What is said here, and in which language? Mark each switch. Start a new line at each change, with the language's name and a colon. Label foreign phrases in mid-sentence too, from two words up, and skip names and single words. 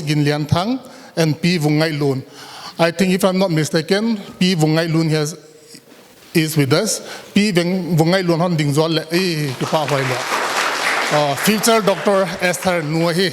English: Gin Lian Thang and P. Vungai Lun. I think, if I'm not mistaken, P. Vungai Lun is with us. P. Vungai Lun Hon Ding Zol future Dr. Esther Nuahi.